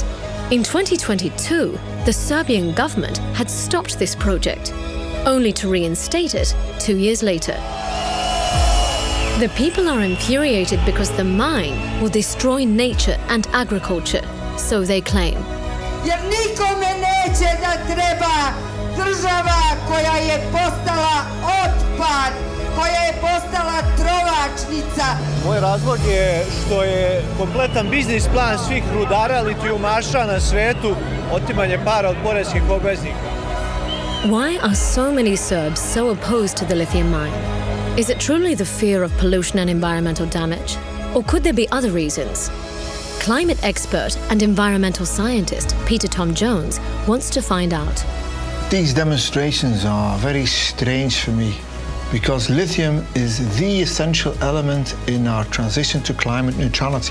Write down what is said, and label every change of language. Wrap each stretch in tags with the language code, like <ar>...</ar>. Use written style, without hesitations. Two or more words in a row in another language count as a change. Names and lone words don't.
<en>In 2022, the Serbian government had stopped this project, only to reinstate it 2 years later. The people are infuriated because the mine will destroy nature and agriculture, so they claim.</en> <sr>Jer nikome neće da treba država koja je postala otpad, koja je postala trovačnica. Moj razlog je što je kompletan biznis plan svih rudara litijumaša na svetu otimanje para od poreskih obveznika.</sr> <en>Why are so many Serbs so opposed to the lithium mine? Is it truly the fear of pollution and environmental damage? Or could there be other reasons? Climate expert and environmental scientist Peter Tom Jones wants to find out. These demonstrations are very strange for me because lithium is the essential element in our transition to climate neutrality.</en>